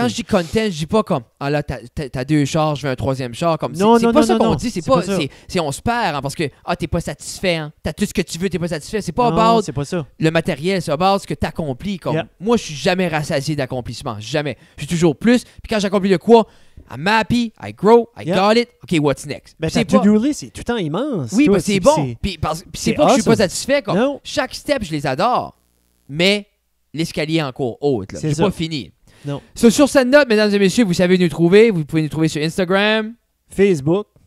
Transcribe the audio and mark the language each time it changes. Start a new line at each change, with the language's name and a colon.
French: Quand je dis content, je dis pas comme ah là t'as 2 chars, je veux un 3e char, comme non, c'est pas ça qu'on dit, c'est on se perd hein, parce que t'es pas satisfait, hein, t'as tout ce que tu veux, t'es pas satisfait, c'est pas non,
English: about
French: c'est pas ça. le matériel, c'est
English: about
French: ce que t'accomplis. Comme moi je suis jamais rassasié d'accomplissement, jamais, je suis toujours plus. Puis quand j'accomplis de quoi,
English: I'm happy, I grow, I got it. OK, what's next?
French: Ben, ta to-do list, c'est tout le temps immense. Oui, toi, c'est bon. Puis c'est pas que je suis pas satisfait. Comme, chaque step, je les adore. Mais l'escalier est encore haute. C'est pas fini. Non. Sur cette note, mesdames et messieurs, vous savez nous trouver. Vous pouvez nous trouver sur Instagram. Facebook.